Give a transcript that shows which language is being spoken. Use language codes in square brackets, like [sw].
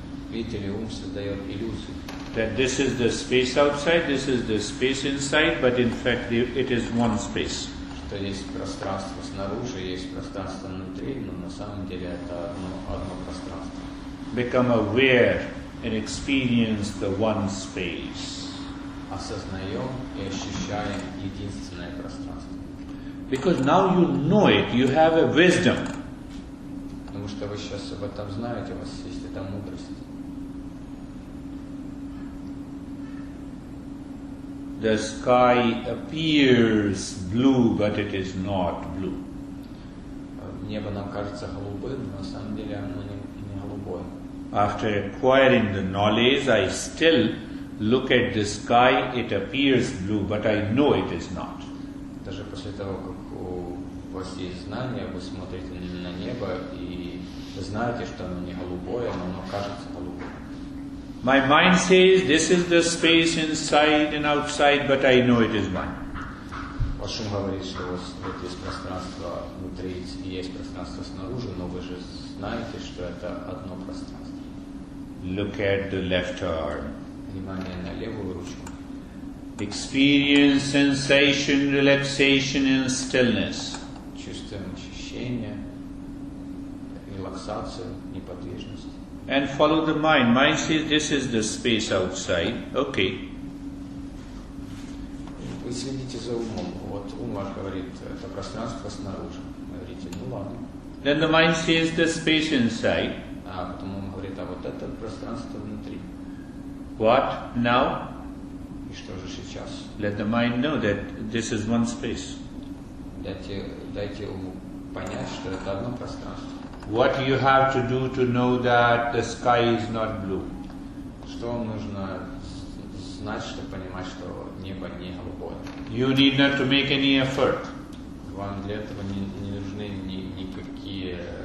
[ru] Видите ли, ум создает иллюзию. [en] That this is the space outside, this is the space inside, but in fact it is one space. [ru] Что есть пространство снаружи, есть пространство внутри, но на самом деле это одно пространство. [en] Become aware and experience the one space. [ru] Осознаем и ощущаем единственное пространство. [en] Because now you know it, you have a wisdom. [ru] Потому что вы сейчас об этом знаете, у вас есть эта мудрость. [en] The sky appears blue, but it is not blue. [ru] Небо нам кажется голубым, но на самом деле оно не голубое. [en] After acquiring the knowledge, I still look at the sky, it appears blue, but I know it is not. [ru] Даже после того, как у вас есть знания, вы смотрите на небо, и вы знаете, что оно не голубое, но оно кажется голубым. [en] My mind says this is the space inside and outside, but I know it is one. [ru] Ваш ум говорит, что у вас есть пространство внутри и есть пространство снаружи, но вы же знаете, что это одно пространство. [en] Look at the left arm. [ru] Внимание на левую ручку. [en] Experience sensation, relaxation and stillness. [ru] Чувствуем ощущение, релаксацию, неподвижность. [en] And follow the mind. Mind says this is the space outside. Okay. [ru] Вы следите за умом. Вот ум ваш говорит, это пространство снаружи. Вы говорите, ну ладно. [en] Then the mind says the space inside. [ru] А потом ум говорит, а вот это пространство внутри. [en] What now? [ru] И что же сейчас? [en] Let the mind know that this is one space. [ru] Дайте уму понять, что это одно пространство. [en] What you have to do to know that the sky is not blue? [ru] Что вам нужно знать, чтобы понимать, что небо не голубое? [en] You need not to make any effort. [ru] Вам для этого не нужны никакие